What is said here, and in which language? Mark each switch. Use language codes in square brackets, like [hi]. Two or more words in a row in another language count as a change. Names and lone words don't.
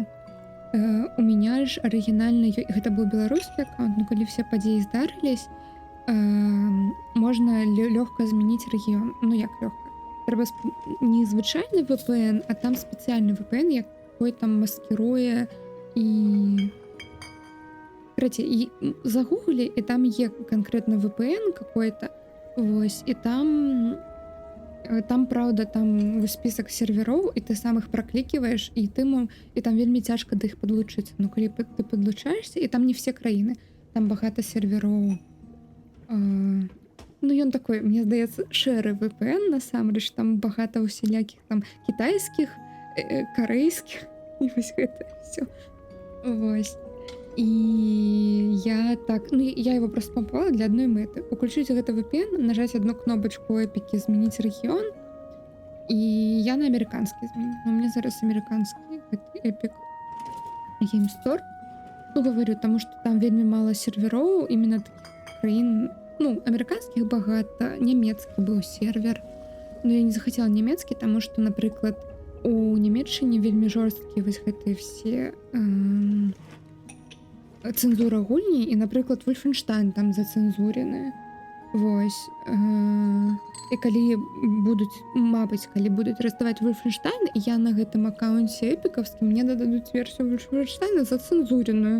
[ru] У меня ж [be] арыгінальна гэта быў беларускі аккаунт, но калі все падзеі здарылись, можна лёгка змяніць рэгіён. Ну як лёгка? Трэба не звычайны VPN, а там спецыяльны VPN, якой там маскіруе [ru] і короче, и загугли, и там є конкретно VPN какой-то, вось, и там, правда, там список серверов, и ты сам их прокликиваешь, и и там [be] вельмі цяжка да іх [ru] подлучиться. Ну, калі ты подлучаешься, и там не все краіны, там багато серверов. [be] Ну, ён такой, мне здаецца, шэры VPN, насамрэч, там багато усялякіх там [ru] китайских, карейских, [be] і вось гэта всё. Вось. [ru] І я так, ну я его просто помпала для одной мэты. [be] Уключить гэта VPN, нажать [ru] одну кнопочку [be] эпікі, змяніць рэгіён, і я на американскі змяню. [ru] У меня [be] зараз американскі Epic Game Store. [ru] Ну, говорю, тому что там вельмі мало серверов, именно таких краін, ну, американских багато, [be] нямецкі быў сервер. [ru] Но я не захотела нямецкі, тому что, [be] напрыклад, у Нямецчыне вельмі жорсткія вось гэтыя все цэнзура гульні, і, напрыклад, Wolfenstein там зацэнзурены. Вось. І калі будуць, мабыць, калі будуць раздаваць Wolfenstein, я на гэтым аккаунце эпікаўскім, мне дададуць версію Wolfenstein зацэнзуреную.